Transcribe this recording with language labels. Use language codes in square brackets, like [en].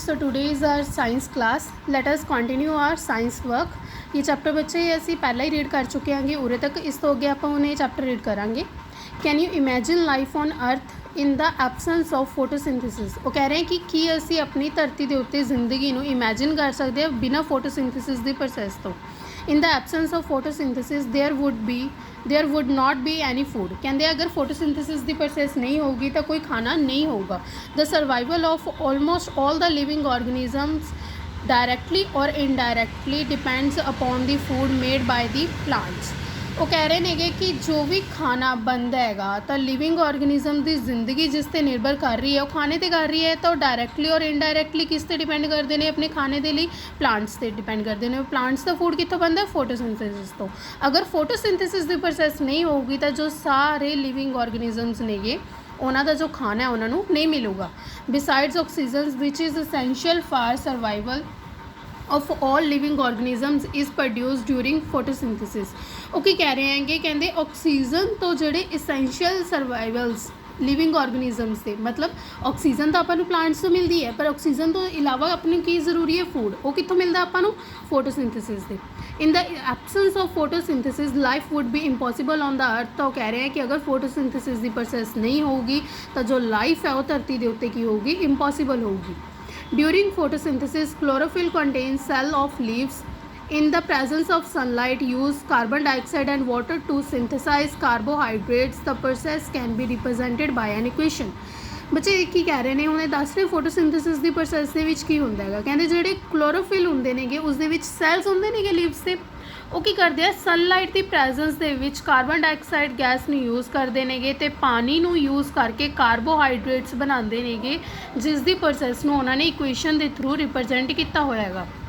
[en] So today is our science class. Let us continue our science work. [hi] ये chapter बच्चे [pa] ਅਸੀਂ ਪਹਿਲਾਂ ਹੀ read ਕਰ ਚੁੱਕੇ ਹਾਂਗੇ ਉਰੇ ਤੱਕ। ਇਸ ਤੋਂ ਅੱਗੇ ਆਪਾਂ ਹੁਣ ਇਹ ਚੈਪਟਰ ਰੀਡ ਕਰਾਂਗੇ। [en] Can you imagine life on earth in the absence of photosynthesis. [pa] ਉਹ ਕਹਿ ਰਹੇ ਕਿ ਕੀ ਅਸੀਂ ਆਪਣੀ ਧਰਤੀ ਦੇ ਉੱਤੇ ਜ਼ਿੰਦਗੀ ਨੂੰ ਇਮੈਜਿਨ ਕਰ ਸਕਦੇ ਹਾਂ ਬਿਨਾਂ ਫੋਟੋਸਿੰਥੇਸਿਸ ਦੀ ਪ੍ਰੋਸੈਸ ਤੋਂ। [en] in the absence of photosynthesis there would not be any food। [pa] ਕਹਿੰਦੇ ਅਗਰ photosynthesis ਦੀ process ਨਹੀਂ ਹੋਊਗੀ ਤਾਂ ਕੋਈ ਖਾਣਾ ਨਹੀਂ ਹੋਊਗਾ। [en] the survival of almost all the living organisms directly or indirectly depends upon the food made by the plants। [pa] ਉਹ ਕਹਿ ਰਹੇ ਨੇਗੇ ਕਿ ਜੋ ਵੀ ਖਾਣਾ ਬਣਦਾ ਹੈਗਾ ਤਾਂ ਲਿਵਿੰਗ ਆਰਗੇਨਿਜ਼ਮ ਦੀ ਜ਼ਿੰਦਗੀ ਜਿਸ 'ਤੇ ਨਿਰਭਰ ਕਰ ਰਹੀ ਹੈ ਉਹ ਖਾਣੇ 'ਤੇ ਕਰ ਰਹੀ ਹੈ ਤਾਂ ਉਹ ਡਾਇਰੈਕਟਲੀ ਔਰ ਇਨਡਾਇਰੈਕਟਲੀ ਕਿਸ 'ਤੇ ਡਿਪੈਂਡ ਕਰਦੇ ਨੇ ਆਪਣੇ ਖਾਣੇ ਦੇ ਲਈ ਪਲਾਂਟਸ 'ਤੇ ਡਿਪੈਂਡ ਕਰਦੇ ਨੇ। ਪਲਾਂਟਸ ਦਾ ਫੂਡ ਕਿੱਥੋਂ ਬਣਦਾ ਫੋਟੋਸਿੰਥੇਸਿਸ ਤੋਂ। ਅਗਰ ਫੋਟੋਸਿੰਥੇਸਿਸ ਦੀ ਪ੍ਰੋਸੈਸ ਨਹੀਂ ਹੋਊਗੀ ਤਾਂ ਜੋ ਸਾਰੇ ਲਿਵਿੰਗ ਆਰਗੇਨਿਜ਼ਮਸ ਨੇਗੇ ਉਹਨਾਂ ਦਾ ਜੋ ਖਾਣਾ ਹੈ ਉਹਨਾਂ ਨੂੰ ਨਹੀਂ ਮਿਲੂਗਾ। [en] Besides oxygen which is essential for survival of all living organisms is produced during photosynthesis। [pa] ਉਹ ਕੀ ਕਹਿ ਰਹੇ ਹੈਗੇ ਕਹਿੰਦੇ ਆਕਸੀਜਨ ਤੋਂ ਜਿਹੜੇ essential survivals ਲਿਵਿੰਗ ਆਰਗੇਨਿਜ਼ਮਸ ਦੇ ਮਤਲਬ ਆਕਸੀਜਨ ਤਾਂ ਆਪਾਂ ਨੂੰ ਪਲਾਂਟਸ ਤੋਂ ਮਿਲਦੀ ਹੈ ਪਰ ਆਕਸੀਜਨ ਤੋਂ ਇਲਾਵਾ ਆਪਾਂ ਨੂੰ ਕੀ ਜ਼ਰੂਰੀ ਹੈ ਫੂਡ। ਉਹ ਕਿੱਥੋਂ ਮਿਲਦਾ ਆਪਾਂ ਨੂੰ ਫੋਟੋਸਿੰਥੇਸਿਸ ਦੇ। [en] In the absence of photosynthesis life would be impossible on the earth. [pa] ਤਾਂ ਉਹ ਕਹਿ ਰਹੇ ਹੈ ਕਿ ਅਗਰ ਫੋਟੋਸਿੰਥੇਸਿਸ ਦੀ ਪ੍ਰੋਸੈਸ ਨਹੀਂ ਹੋਊਗੀ ਤਾਂ ਜੋ ਲਾਈਫ ਹੈ ਉਹ ਧਰਤੀ ਦੇ ਉੱਤੇ ਕੀ ਹੋਊਗੀ ਇੰਪੋਸੀਬਲ ਹੋਊਗੀ। [en] During photosynthesis, chlorophyll contains cell of leaves. In the presence of sunlight, use carbon dioxide and water to synthesize carbohydrates. The process can be represented by an equation। [pa] ਬੱਚੇ ਕੀ ਕਹਿ ਰਹੇ ਨੇ ਹੁਣ ਇਹ ਦੱਸ ਰਹੇ ਫੋਟੋਸਿੰਥੇਸਿਸ ਦੀ ਪ੍ਰੋਸੈਸ ਦੇ ਵਿੱਚ ਕੀ ਹੁੰਦਾ ਹੈਗਾ। ਕਹਿੰਦੇ ਜਿਹੜੇ ਕਲੋਰੋਫਿਲ ਹੁੰਦੇ ਨੇਗੇ ਉਸ ਦੇ ਵਿੱਚ ਸੈਲਸ ਹੁੰਦੇ ਨੇਗੇ ਲੀਵਸ ਦੇ। ਉਹ ਕੀ ਕਰਦੇ ਆ ਸਨਲਾਈਟ ਦੀ ਪ੍ਰੈਜ਼ੈਂਸ ਦੇ ਵਿੱਚ ਕਾਰਬਨ ਡਾਈਆਕਸਾਈਡ ਗੈਸ ਨੂੰ ਯੂਜ਼ ਕਰਦੇ ਨੇਗੇ ਅਤੇ ਪਾਣੀ ਨੂੰ ਯੂਜ਼ ਕਰਕੇ ਕਾਰਬੋਹਾਈਡਰੇਟਸ ਬਣਾਉਂਦੇ ਨੇਗੇ ਜਿਸ ਦੀ ਪ੍ਰੋਸੈਸ ਨੂੰ ਉਹਨਾਂ ਨੇ ਇਕੁਏਸ਼ਨ ਦੇ ਥਰੂ ਰਿਪਰਜੈਂਟ ਕੀਤਾ ਹੋਇਆ ਹੈਗਾ।